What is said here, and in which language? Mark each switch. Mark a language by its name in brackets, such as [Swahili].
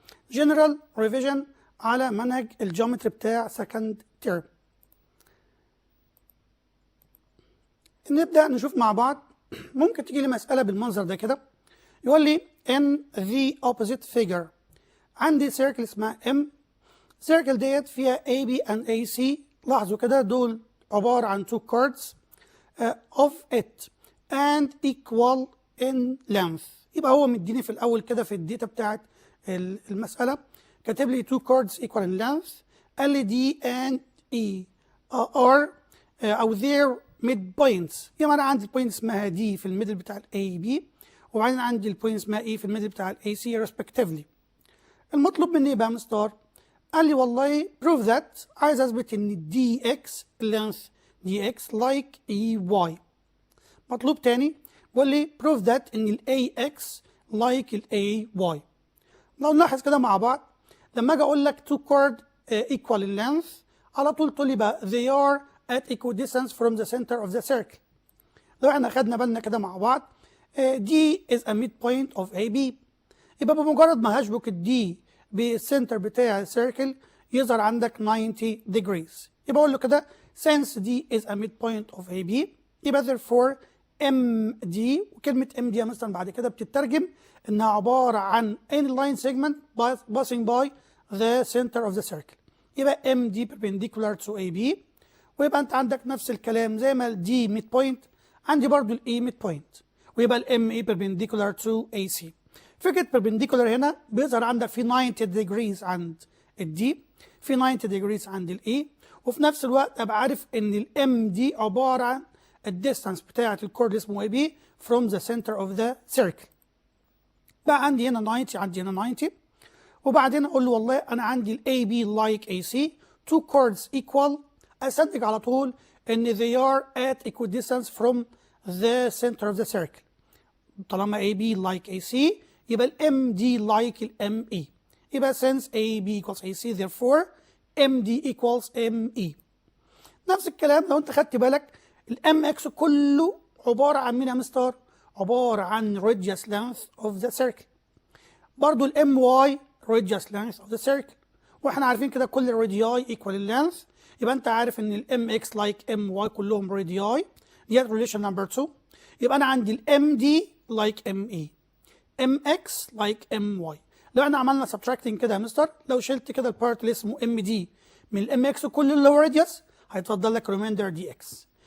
[Arabic] جنرال ريفيجن على منهج الجيومتري بتاع سكند تيرم. نبدأ نشوف مع بعض. ممكن تيجي لي مسألة بالمنظر ده كده، يقول لي [English] in the opposite figure [Arabic] عندي سيركل اسمها M. السيركل ديت فيها AB and AC. لاحظوا كده دول عبارة عن [English] two chords of it and equal in length. [Arabic] يبقى هو مديني في الأول كده في الداتا بتاعت المسألة كاتب لي [English] two chords equal in length. [Arabic] قال لي [English] D and E are أو their mid points. [Arabic] يبقى أنا عندي البوينت اسمها D في الميدل بتاع ال AB، وبعدين عندي البوينت اسمها E في الميدل بتاع ال AC respectively. المطلوب مني بقى مستر، قال لي والله [English] prove that، [Arabic] عايز أثبت إن DX length DX like EY. مطلوب تاني بيقول لي [English] prove that [Arabic] إن ال AX like ال AY. لو نلاحظ كده مع بعض، لما أجي أقول لك [English] two chord equal in length، [Arabic] على طول تقول لي بقى [English] they are at equal distance from the center of the circle. [Arabic] لو احنا خدنا بالنا كده مع بعض، [English] D is a midpoint of AB. [Arabic] يبقى بمجرد ما هشبك الدي بالسنتر بتاع السيركل يظهر عندك 90 degrees. يبقى اقول له كده [English] since D is a midpoint of AB، يبقى therefore MD. [Arabic] وكلمة MD مثلا بعد كده بتترجم انها عبارة عن [English] any line segment passing by the center of the circle. يبقى MD perpendicular to AB. [Arabic] ويبقى انت عندك نفس الكلام زي ما الدي ميد بوينت، عندي برضو الاي ميد بوينت، ويبقى الام اي perpendicular to AC. فكره perpendicular هنا بيظهر عندك في 90 degrees عند الدي، في 90 degrees عند الاي، وفي نفس الوقت ابقى عارف ان الام دي عباره عن الديستانس بتاعه الكورد اسمه اي بي [English] from the center of the circle. [Arabic] بقى عندي هنا 90، عندي هنا 90، وبعدين اقول له والله انا عندي الاي بي like AC two chords equal. أستنتج على طول إن [English] they are at equal distance from the center of the circle. [Arabic] طالما AB like AC يبقى ال MD like ال ME. [English] يبقى since AB equals AC therefore MD equals ME. [Arabic] نفس الكلام لو أنت خدت بالك ال MX كله عبارة عن مين يا مستر؟ عبارة عن [English] radius length of the circle. برضو ال MY radius length of the circle. [Arabic] وإحنا عارفين كده كل الرادياي [English] equal length. [Arabic] يبقى انت عارف ان الام اكس لايك ام واي كلهم رادياي، ديت ريليشن نمبر 2. يبقى انا عندي الام دي لايك ام اي، ام اكس لايك ام واي. لو احنا عملنا سبتراكتنج كده يا مستر، لو شلت كده البارت اللي اسمه ام دي من الام اكس كل اللي هو راديوس هيتفضل لك ريمايندر دي اكس.